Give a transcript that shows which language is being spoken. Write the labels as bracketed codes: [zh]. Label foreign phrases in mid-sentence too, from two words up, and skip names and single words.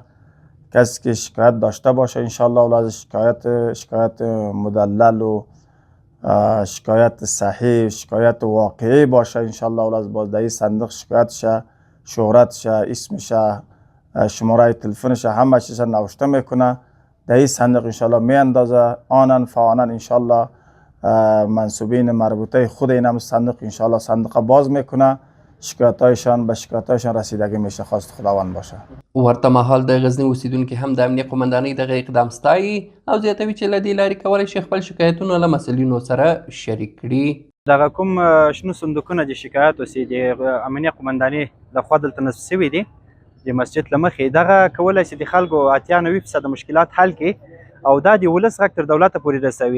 [fa] کسی که شکایت داشته باشه انشالله اولاد شکایت مدلل و شکایت صحیح، شکایت واقعی باشه انشالله اولاد باز در این صندوق شکایتش، شهرتش، اسمش، شماره تلفنش، همه چیز نوشته میکنه. در این صندوق انشالله می اندازه آنن فانن انشالله منصوبین مربوطه خود این هم صندوق انشالله صندوق باز میکنه، شکایتایشان به شکایتایشان رسیدگی میشه. خواست خداوند باشه. [ps] ورته مهال د غزني اوسیدونکي هم د امنیه قومندانۍ دغه اقدام ستایي او زیاتوي چې له دې لارې کولی شي خپل شکایتونه له مسؤلینو سره شریک کړي. دغه کوم شنو صندوقونه د شکایت اوسې د امنیه قومندانۍ لخوا دلته نصب شوي دي د مسجد له مخې، دغه کولی شي د خلکو 80-90% مشکلات حل کړي او دا د ولس غږ تر دولته پورې رسوي.